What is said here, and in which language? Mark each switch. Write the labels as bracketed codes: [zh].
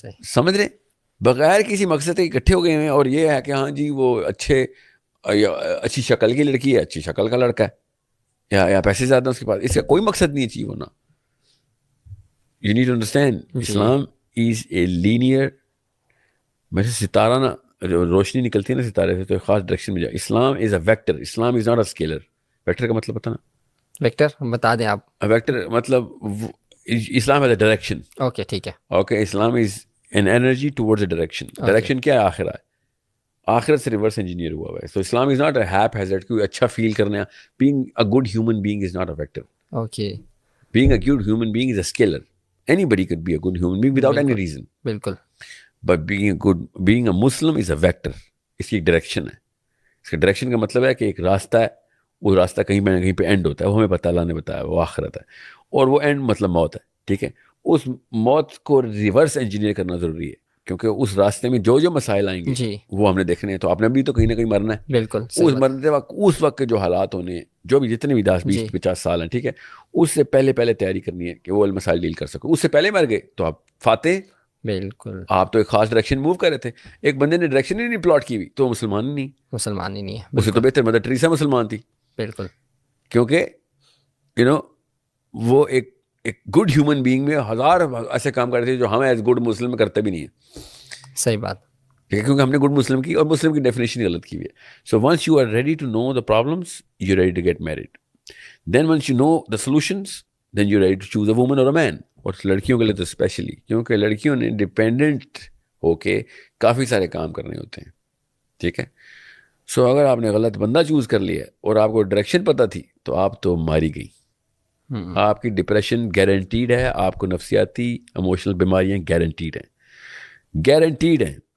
[ur] سمجھ رہے, بغیر کسی مقصد کے اکٹھے ہو گئے ہیں. اور یہ ہے کہ ہاں جی وہ اچھی شکل کی لڑکی ہے, اچھی شکل کا لڑکا ہے, یا پیسے زیادہ اس کے پاس, اس کا کوئی مقصد نہیں چاہیے ہونا. [en] you need to understand, Islam is a linear, [ur] ویسے ستارہ نا روشنی نکلتی ہے نا ستارے سے, تو ایک خاص ڈائریکشن میں جائے. [en] Islam is a vector, Islam is not a scalar. [ur] Vector کا مطلب پتہ نا, ویکٹر بتا دیں آپ. [en] Vector مطلب Islam is a direction. [ur] اوکے ٹھیک ہے, [en] Okay, Islam is an energy towards a direction. [ur] Direction کیا ہے؟ آخرہ ہے, آخرت سے ریورس انجینئر ہوا ہوا ہے. [en] so Islam is not a haphazard, [ur] کوئی اچھا فیل کرنا. [en] Being a good human being is not a vector. Okay, being a good human being is a scalar. Anybody could be a good human being without any reason. [ur] بالکل. [en] But being a Muslim is a vector. [ur] اس کی ایک direction ہے. اس کا direction کا مطلب ہے کہ ایک راستہ ہے, وہ راستہ کہیں پہ نہ کہیں پہ اینڈ ہوتا ہے, وہ ہمیں پتہ اللہ نے بتایا, وہ آخرت ہے, اور وہ اینڈ مطلب موت ہے. ٹھیک ہے, اس موت کو ریورس انجینئر کرنا ضروری ہے, کیونکہ اس راستے میں جو مسائل آئیں گے وہ ہم نے دیکھنے ہیں. تو آپ نے بھی تو کہیں نہ کہیں مرنا ہے. بالکل, اس مرنے وقت, اس وقت کے جو حالات ہونے ہیں, جو بھی جتنے بھی 10-20-50 سال ہیں, ٹھیک ہے, اس سے پہلے تیاری کرنی ہے کہ وہ مسائل ڈیل کر سکو. اس سے پہلے مر گئے تو آپ فاتح. بالکل, آپ تو ایک خاص ڈائریکشن موو کر رہے تھے, ایک بندے نے ڈائریکشن ہی نہیں پلاٹ کی ہوئی, تو مسلمان ہی نہیں ہے. اس سے تو بہتر مدر ٹریسا مسلمان تھی. بالکل, کیونکہ وہ ایک گڈ ہیومن بینگ میں ہزار ایسے کام کرتے ہیں جو ہم ایز گڈ مسلم میں کرتے بھی نہیں ہیں. صحیح بات. ٹھیک ہے, کیونکہ ہم نے گڈ مسلم کی اور مسلم کی ڈیفینیشن غلط کی ہوئی ہے. [en] So once you are ready to know the problems you ready to get married. Then once you know the solutions then you ready to choose a woman or a man. [ur] اور لڑکیوں کے لیے تو اسپیشلی, کیونکہ لڑکیوں نے ڈپینڈنٹ ہو کے کافی سارے کام کرنے ہوتے ہیں. ٹھیک ہے, سو اگر آپ نے غلط بندہ چوز کر لیا اور آپ کو ڈائریکشن پتہ تھی تو آپ تو ماری گئی. آپ کی ڈپریشن گارنٹیڈ ہے, آپ کو نفسیاتی ایموشنل بیماریاں گارنٹیڈ ہیں, گارنٹیڈ ہیں.